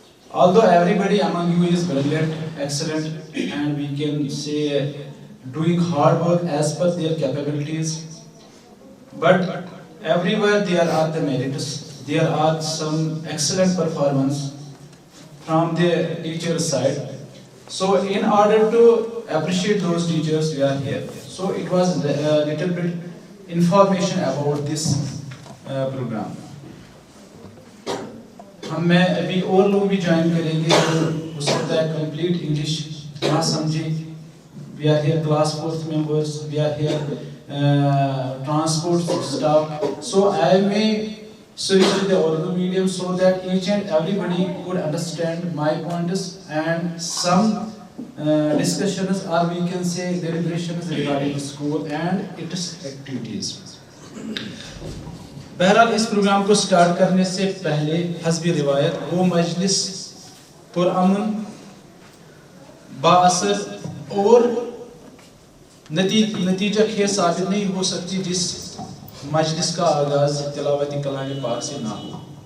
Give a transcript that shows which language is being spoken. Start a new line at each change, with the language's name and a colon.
English: Although everybody among you is brilliant, excellent, and we can say doing hard work as per their capabilities, but everywhere there are the merits, there are some excellent performance from the teacher's side. So in order to appreciate those teachers, we are here. So it was a little bit information about this program.
Urdu: ہمیں ابھی اور لوگ بھی join کریں گے جو ہو سکتا ہے کمپلیٹ انگلش نہ سمجھے.
English: We are here class 4th members, we are here transport staff. So I may switch to the Urdu medium so that each and everybody could understand my points and some discussions, or we can say deliberations regarding the school and its activities.
Urdu: بہرحال اس programme کو start کرنے سے پہلے حسب روایت وہ مجلس پرامن با اثر اور نتیجہ خیر ثابت نہیں ہو سکتی جس مجلس کا آغاز تلاوت کلام پاک سے نہ ہو.